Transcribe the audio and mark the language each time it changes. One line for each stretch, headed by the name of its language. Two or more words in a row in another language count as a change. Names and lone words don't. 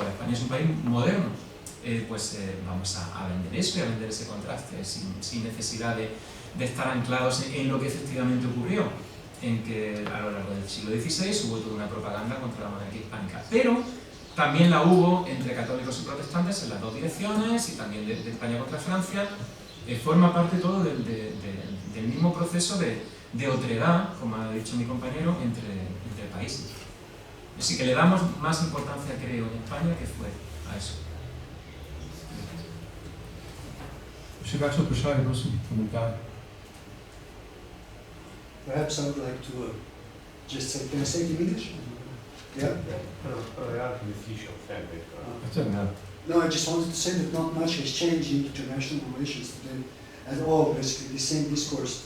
Spanish: España es un país moderno vamos a vender eso y a vender ese contraste sin necesidad de estar anclados en lo que efectivamente ocurrió, en que a lo largo del siglo XVI hubo toda una propaganda contra la monarquía hispánica, pero también la hubo entre católicos y protestantes en las dos direcciones, y también de España contra Francia. Forma parte todo del mismo proceso de otredad, como ha dicho mi compañero, entre países. Así que le damos más importancia, creo, en España que fue a eso.
Slovenian: Še kakšno vprašanje, prosim, komentar?
English: Perhaps I would like to just say, can I say it in English? Yeah? No, I just wanted to say that not much has changed in international relations today at all, basically, the same discourse.